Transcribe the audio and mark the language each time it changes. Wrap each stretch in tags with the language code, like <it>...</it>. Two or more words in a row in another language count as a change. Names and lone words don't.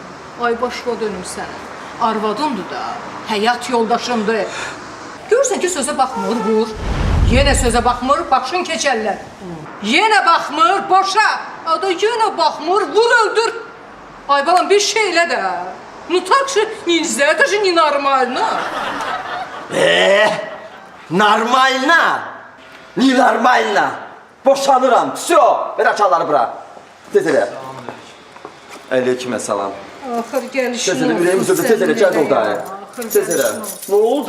<az>Ay başqa dönüm sənə. Arvadındır da, həyat yoldaşımdır. Görürsən ki, sözə baxmır, vur. Yenə sözə baxmır, başın keçərlər. Yenə baxmır, boşa. Ada yenə baxmır, vur, öldür. Ay balam, bir şey elə də.</az> <ru>Ну так же нельзя, это же ненормально. Normalna.</ru> <az>Nenormalna. Boşanıram. Всё. Ver açarları bura. Tez elə. Aleyküm salam. Axır gəlişin Tez elə, ürəyim üzüldü. Tez elə, gəl orada. Tez elə. Nə oldu?</az>